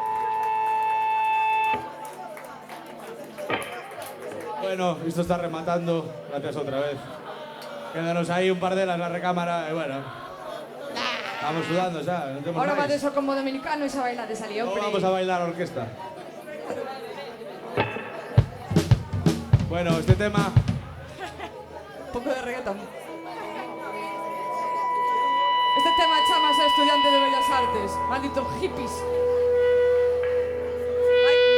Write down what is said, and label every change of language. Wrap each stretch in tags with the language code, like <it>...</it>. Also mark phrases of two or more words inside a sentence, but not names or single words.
<es>Bueno, esto está rematando. Gracias otra vez. Quédanos ahí un par de horas en la recámara y bueno. Estamos sudando, ¿sabes? No tenemos Ahora va</es> <gl>máis.</gl> <es>de eso como dominicano y se baila de salir, No hombre. vamos a bailar orquesta. Bueno, este tema...</es> <gl>Un pouco de reggaetón. Este tema chamase Estudiante de Bellas Artes. Malditos hippies. Vai.</gl>